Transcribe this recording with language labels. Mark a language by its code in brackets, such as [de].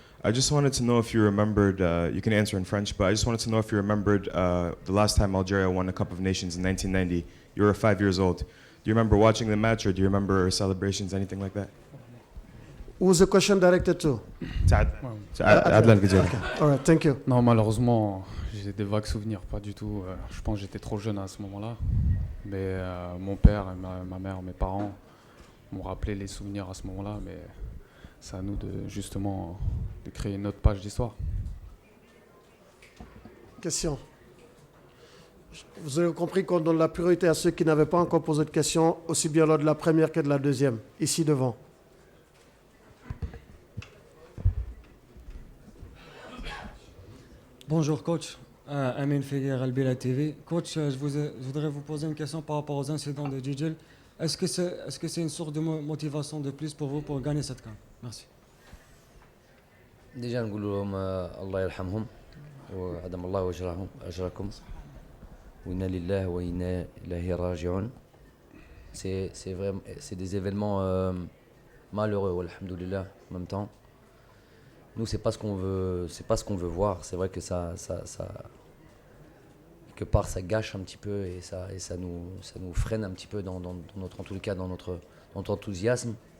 [en] I just wanted to know if you remembered, you can answer in French, but I just wanted to know if you remembered the last time Algeria won a Cup of Nations in 1990. You were 5 years old. Do you remember watching the match, or do you remember celebrations, anything like that? Who's the question directed to? Adlan Gidjari. Okay. All right, thank you. [fr] Non, malheureusement, j'ai des vagues souvenirs, pas du tout. Je pense que j'étais trop jeune à ce moment-là. Mais mon père, et ma mère, mes parents m'ont rappelé les souvenirs à ce moment-là. Mais c'est à nous justement de créer une autre page d'histoire. Question. Vous avez compris qu'on donne la priorité à ceux qui n'avaient pas encore posé de questions, aussi bien lors de la première que de la deuxième. Ici devant. Bonjour coach, Amin Figuer, Albila TV. Coach, je voudrais vous poser une question par rapport aux incidents de Djidjel. Est-ce que c'est une source de motivation de plus pour vous pour gagner cette CAN? Merci. [ar] Déjà نقول لهم الله يرحمهم وعدم الله أجركم وإنا لله وإنا إليه راجعون. [fr] C'est des événements malheureux, alhamdoulilah, en même temps. Nous, c'est pas ce qu'on veut voir. C'est vrai que ça quelque part, ça gâche un petit peu et ça nous freine un petit peu dans notre, en tout cas, dans notre enthousiasme.